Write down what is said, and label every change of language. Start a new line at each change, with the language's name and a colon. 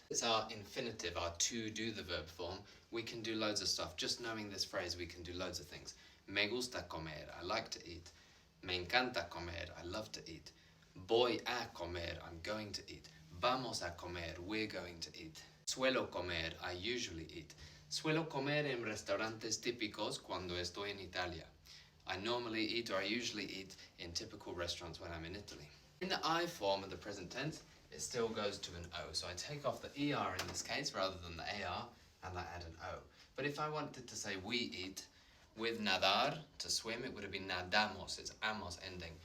English: It's our infinitive, our to do the verb form. We can do loads of stuff. Just knowing this phrase, we can do loads of things.
Spanish: Me gusta comer,
English: I like to eat.
Spanish: Me encanta comer,
English: I love to eat.
Spanish: Voy a comer,
English: I'm going to eat.
Spanish: Vamos a comer,
English: we're going to eat.
Spanish: Suelo comer,
English: I usually eat.
Spanish: Suelo comer en restaurantes típicos cuando estoy en Italia.
English: I normally eat, or I usually eat, in typical restaurants when I'm in Italy. In the I form of the present tense, it still goes to an O. So I take off the ER in this case rather than the AR, and I add an O. But if I wanted to say we eat, with nadar, to swim, it would have been nadamos. It's amos ending.